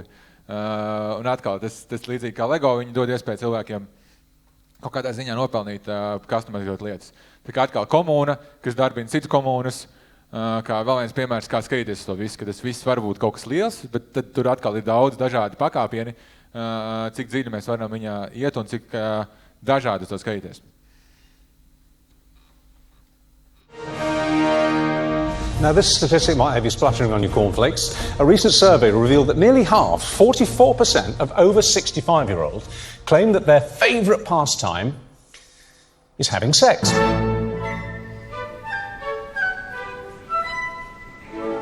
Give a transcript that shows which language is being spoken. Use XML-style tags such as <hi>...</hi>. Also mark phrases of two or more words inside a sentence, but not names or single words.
<lv>Un atkal, tas līdzīgi kā Lego, viņi dod iespēju cilvēkiem kaut kādā ziņā nopelnīt customizēt lietas. Tā kā atkal komuna, kas darbina citu komunas, kā vēl viens piemērs, kā skatīties to visu, ka tas viss var būt kaut kas liels, bet tad tur atkal ir daudz dažādi pakāpieni, cik dziļi mēs varam viņā iet un cik dažādi to skatīties.</lv> <en>Now, this statistic might have you spluttering on your cornflakes. A recent survey revealed that nearly half, 44% of over 65-year-olds claim that their favourite pastime is having sex.</en>